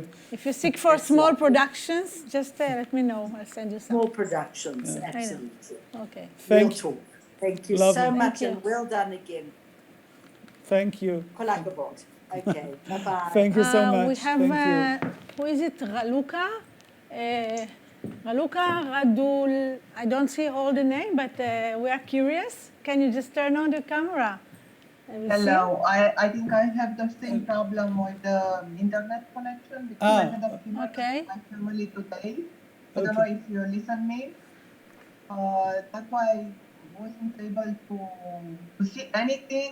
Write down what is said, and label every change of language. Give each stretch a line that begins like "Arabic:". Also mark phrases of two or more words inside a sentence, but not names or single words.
English: If you seek for small productions, just let me know. I'll send you some. Small productions, absolutely. Okay. Thank We'll talk. Thank you Lovely. so Thank much, you. and well done again. Thank you.
Hebrew: Kol hakavod.
English: Okay, bye-bye. Thank you so much. We have, Thank you. who is it? Raluca? Raluca, Radul, I don't see all the name, but we are curious. Can you just turn on the camera? Hello, I think I have the same problem with the internet connection because I had a funeral Okay. with my family today. I don't know if you listen me. That's why I wasn't able to see anything.